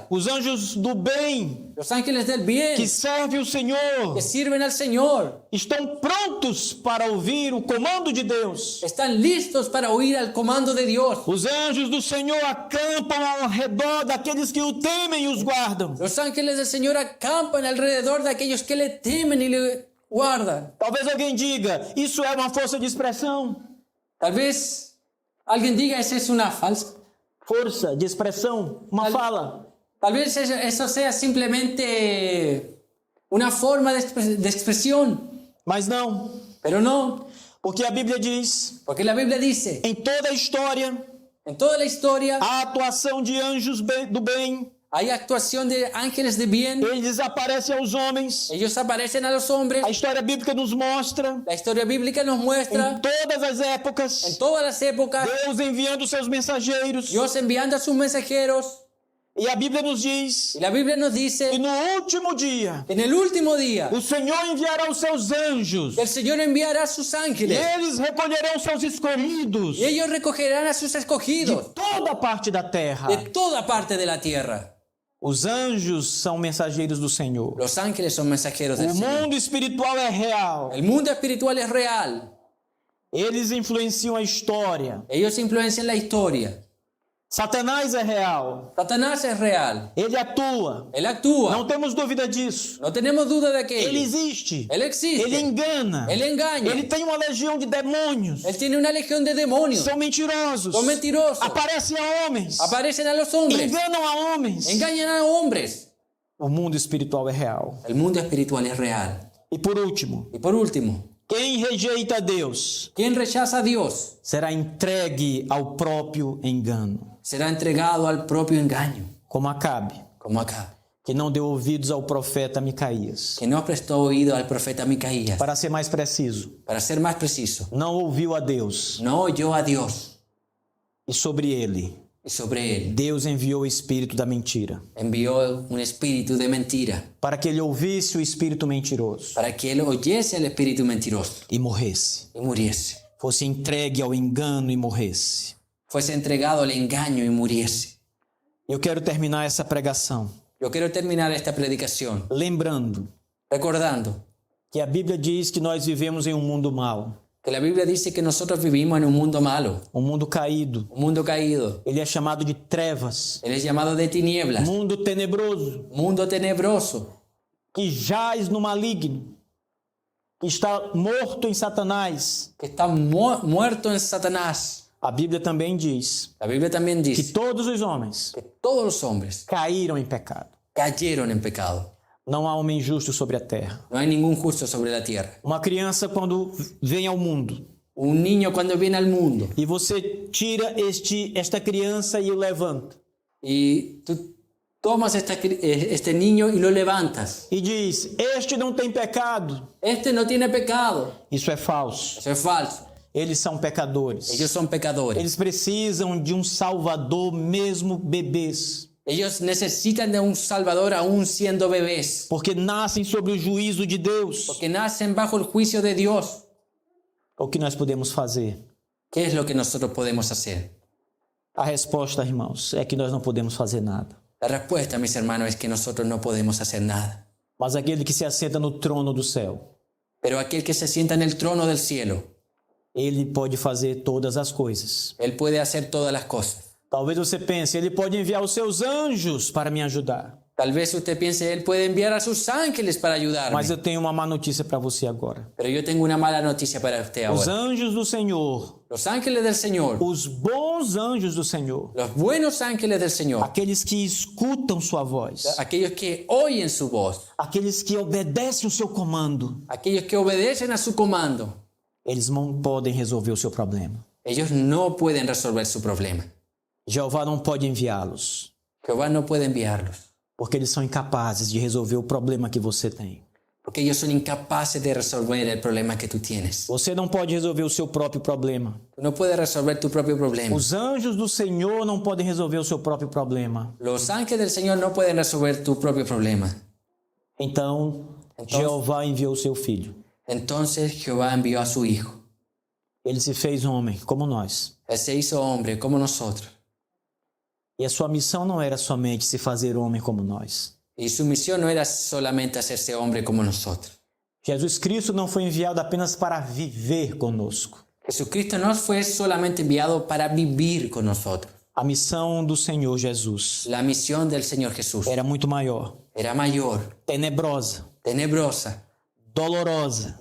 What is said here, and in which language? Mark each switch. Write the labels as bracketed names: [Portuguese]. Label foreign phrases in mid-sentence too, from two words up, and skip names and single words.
[Portuguese] Os anjos do bem [Spanish] Los ángeles del bien [Portuguese] que servem o Senhor [Spanish] que sirven al Señor [Portuguese] estão prontos para ouvir o comando de Deus. [Spanish] están listos para oír al comando de Dios. [Portuguese] Os anjos do Senhor acampam ao redor daqueles que o temem e os guardam. [Spanish] Los ángeles del Señor acampan alrededor de aquellos que le temen y le guardan. [Portuguese] Talvez alguém diga, isso é uma força de expressão. [Spanish] Tal vez alguien diga, esa es una falsa. [Portuguese] Força de expressão, uma fala. [Spanish] Tal vez eso sea simplemente una forma de expresión. [Portuguese] Mas não, [Spanish] Pero no, [Portuguese] porque a Bíblia diz, [Spanish] porque la Biblia dice, [Portuguese] em toda a história, [Spanish] en toda la historia [Portuguese] a atuação de anjos do bem, [Spanish] hay actuación de ángeles de bien. [Portuguese] eles aparecem aos homens. [Spanish] Ellos aparecen a los hombres. [Portuguese] A história bíblica nos mostra, [Spanish] La historia bíblica nos muestra [Portuguese] em todas as épocas, [Spanish] en todas las épocas [Portuguese] Deus enviando seus mensageiros. [Spanish] Dios enviando a sus mensajeros. [Portuguese] E a Bíblia nos diz [Spanish] Y la Biblia nos [Portuguese] que [Spanish] dice [Portuguese] no último dia, [Spanish] que en el último día [Portuguese] o Senhor enviará os seus anjos. [Spanish] el Señor enviará a sus [Portuguese] E [Spanish] ángeles [Portuguese] eles recolherão seus escolhidos [Spanish] y ellos recogerán a sus [Portuguese] de [Spanish] escogidos [Portuguese] toda parte da terra. [Spanish] de toda parte de la tierra. [Portuguese] Os anjos são mensageiros do Senhor. [Spanish] Los ángeles son mensajeros del [Portuguese] O [Spanish] Señor. [Portuguese] mundo espiritual é real. [Spanish] El mundo espiritual es real. [Portuguese] Eles influenciam a história. [Spanish] Ellos influencian la historia. [Portuguese] Satanás é real. [Spanish] Satanás es real. [Portuguese] Ele atua. [Spanish] Él actúa. [Portuguese] Não temos dúvida disso. [Spanish] No tenemos duda de [Portuguese] Ele [Spanish] aquello. [Portuguese] existe. [Spanish] Él existe. [Portuguese] Ele engana. [Spanish] Él engaña. [Portuguese] Ele tem uma legião de demônios. [Spanish] Él tiene una legión de demonios. [Portuguese] São mentirosos. [Spanish] Son mentirosos. [Portuguese] Aparecem a homens. [Spanish] Aparecen a los hombres. [Portuguese] Enganam a homens. [Spanish] Engañan a hombres. [Portuguese] O mundo espiritual é real. [Spanish] El mundo espiritual es real. [Portuguese] E por último, [Spanish] Y por último, [Portuguese] quem rejeita a Deus [Spanish] quien rechaza a Dios [Portuguese] será entregue ao próprio engano, [Spanish] será entregado al propio engaño, [Portuguese] como Acabe, [Spanish] como acá, [Portuguese] que não deu ouvidos ao profeta Micaías. [Spanish] que no prestó oído al profeta Micaías. [Portuguese] Para ser mais preciso, [Spanish] Para ser más preciso, [Portuguese] não ouviu a Deus. [Spanish] no oyó a Dios, [Portuguese] E sobre ele, [Spanish] y sobre él [Portuguese] Deus enviou o espírito da mentira, [Spanish] envió un espíritu de mentira, [Portuguese] para que ele ouvisse o espírito mentiroso [Spanish] para que él oyese al espíritu mentiroso [Portuguese] e morresse. [Spanish] y muriese, [Portuguese] Fosse entregue ao engano e morresse. [Spanish] fuese entregado al engaño y muriese. [Portuguese] Eu quero terminar essa pregação [Spanish] Yo quiero terminar esta predicación [Portuguese] lembrando [Spanish] recordando [Portuguese] que a Bíblia diz que nós vivemos em um mundo mau, [Spanish] que la Biblia dice que nosotros vivimos en un mundo malo, [Portuguese] um mundo caído. [Spanish] un mundo caído. [Portuguese] Ele é chamado de trevas, [Spanish] Él es llamado de tinieblas, [Portuguese] mundo tenebroso, [Spanish] mundo tenebroso, [Portuguese] que jaz no maligno, que está morto em Satanás. [Spanish] que está muerto en Satanás. [Portuguese] A Bíblia também diz [Spanish] La Biblia también [Portuguese] que [Spanish] dice [Portuguese] todos os homens [Spanish] que todos los hombres [Portuguese] caíram em pecado. [Spanish] cayeron en pecado. [Portuguese] Não há homem justo sobre a terra. [Spanish] No hay ningún justo sobre la tierra. [Portuguese] Uma criança, quando vem ao mundo, [Spanish] Un niño cuando viene al mundo [Portuguese] e você tira esta criança e o levanta, [Spanish] y tú tomas este niño y lo levantas. [Portuguese] e diz: este não tem pecado. [Spanish] Este no tiene pecado. [Portuguese] Isso é falso. [Spanish] Eso es falso. [Portuguese] Eles são pecadores. [Spanish] Ellos son pecadores. [Portuguese] Eles precisam de um Salvador, mesmo bebês, [Spanish] Ellos necesitan de un Salvador aún siendo bebés, [Portuguese] porque nascem sobre o juízo de Deus. [Spanish] porque nacen bajo el juicio de Dios. [Portuguese] O que nós podemos fazer? [Spanish] ¿Qué es lo que nosotros podemos hacer? [Portuguese] A resposta, irmãos, é que nós não podemos fazer nada. [Spanish] La respuesta, mis hermanos, es que nosotros no podemos hacer nada. [Portuguese] Mas aquele que se assenta no trono do céu, [Spanish] Pero aquel que se sienta en el trono del cielo, [Portuguese] ele pode fazer todas as coisas. [Spanish] Él puede hacer todas las cosas. [Portuguese] Talvez você pense, ele pode enviar os seus anjos para me ajudar. [Spanish] Tal vez usted piense, Él puede enviar a sus ángeles para ayudarme. [Portuguese] Mas eu tenho uma má notícia para você agora. [Spanish] Pero yo tengo una mala noticia para usted [Portuguese] Os [Spanish] ahora. [Portuguese] anjos do Senhor, [Spanish] Los ángeles del Señor, [Portuguese] os bons anjos do Senhor, [Spanish] los buenos ángeles del Señor, [Portuguese] aqueles que escutam sua voz, [Spanish] aquellos que oyen su voz, [Portuguese] aqueles que obedecem o seu comando, [Spanish] aquellos que obedecen a su comando, [Portuguese] eles não podem resolver o seu problema. [Spanish] ellos no pueden resolver su problema. [Portuguese] Jeová não pode enviá-los, [Spanish] Jehová no puede enviarlos, [Portuguese] porque eles são incapazes de resolver o problema que você tem. [Spanish] porque ellos son incapaces de resolver el problema que tú tienes. [Portuguese] Você não pode resolver o seu próprio problema. [Spanish] Tú no puedes resolver tu propio problema. [Portuguese] Os anjos do Senhor não podem resolver o seu próprio problema. [Spanish] Los ángeles del Señor no pueden resolver tu propio problema. [Portuguese] Então, Jeová enviou o seu filho. [Spanish] Entonces Jehová envió a su Hijo. [Portuguese] Ele se fez homem, como nós. [Spanish] Él se hizo hombre como nosotros. [Portuguese] E a sua missão não era somente se fazer homem como nós. [Spanish] Y su misión no era solamente hacerse hombre como nosotros. [Portuguese] Jesus Cristo não foi enviado apenas para viver conosco. [Spanish] Jesucristo no fue solamente enviado para vivir con nosotros. [Portuguese] A missão do Senhor Jesus [Spanish] La misión del Señor Jesús [Portuguese] era muito maior, [Spanish] era mayor, [Portuguese] tenebrosa, [Spanish] tenebrosa, [Portuguese] dolorosa,